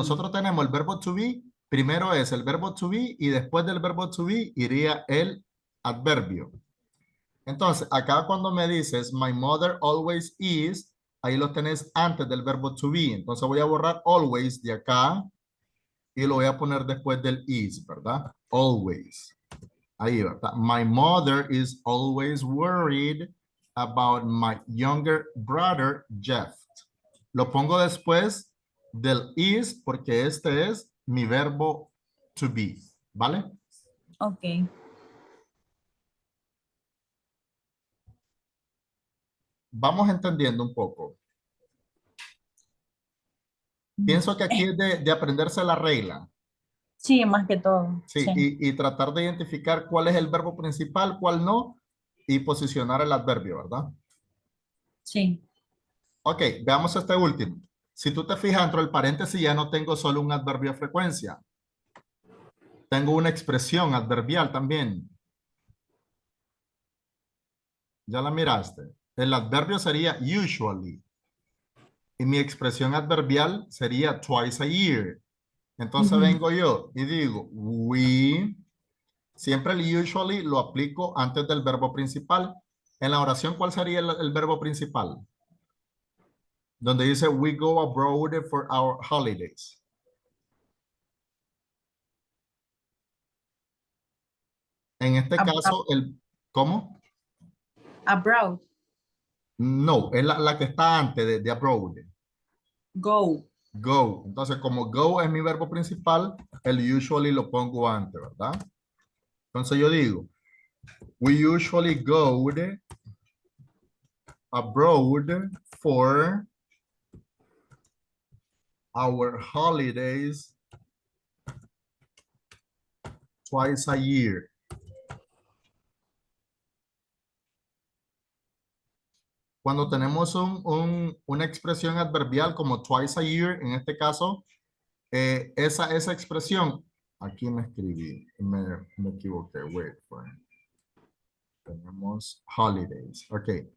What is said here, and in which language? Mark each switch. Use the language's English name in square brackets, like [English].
[Spanish] nosotros tenemos el verbo to be, primero es el verbo to be y después del verbo to be iría el adverbio. Entonces, acá cuando me dices, [English] my mother always is, [Spanish] ahí lo tenés antes del verbo to be. Entonces voy a borrar always de acá y lo voy a poner después del is, ¿verdad? Always. Ahí, ¿verdad? [English] My mother is always worried about my younger brother, Jeff. [Spanish] Lo pongo después del is porque este es mi verbo to be, ¿vale? Ok. Vamos entendiendo un poco. Pienso que aquí es de aprenderse la regla, Sí, más que todo. ¿sí? Sí, Y tratar de identificar cuál es el verbo principal, cuál no, y posicionar el adverbio, ¿verdad? sí. Ok, veamos este último. Si tú te fijas dentro del paréntesis, ya no tengo solo un adverbio de frecuencia. Tengo una expresión adverbial también. ¿Ya la miraste? El adverbio sería usually. Y mi expresión adverbial sería twice a year. Entonces Ujú. vengo yo y digo, we. Siempre el usually lo aplico antes del verbo principal. En la oración, ¿cuál sería el verbo principal? Donde dice, [English] we go abroad for our holidays. [Spanish] En este [English] Abroad. [Spanish] caso, ¿cómo? [English] Abroad. [Spanish] No, es la que está antes de abroad. [English] Go. Go. [Spanish] Entonces, como go es mi verbo principal, el usually lo pongo antes, ¿verdad? Entonces yo digo, [English] we usually go abroad for our holidays twice a year. [Spanish] Cuando tenemos una expresión adverbial como twice a year, en este caso, esa expresión, aquí me escribí, me equivoqué, wait, tenemos holidays, ok.